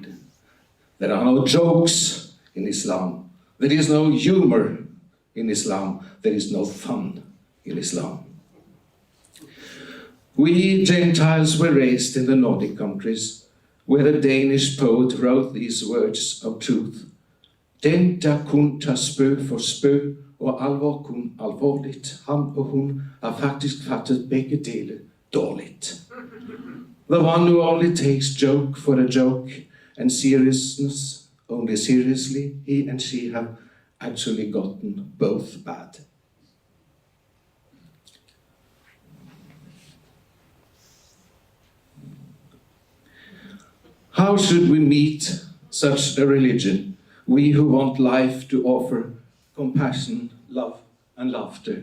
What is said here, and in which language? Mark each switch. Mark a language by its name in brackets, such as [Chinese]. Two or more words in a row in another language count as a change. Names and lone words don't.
[English] There are no jokes in Islam. There is no humor in Islam. There is no fun in Islam." We Gentiles were raised in the Nordic countries, where a Danish poet wrote these words of truth. [Danish] Den, der kun tager spøg for spøg, og alvor kun alvorligt, ham og hun har faktisk fattet begge dele dårligt. [English] The one who only takes joke for a joke, and seriousness only seriously, he and she have actually gotten both bad. How should we meet such a religion, we who want life to offer compassion, love, and laughter?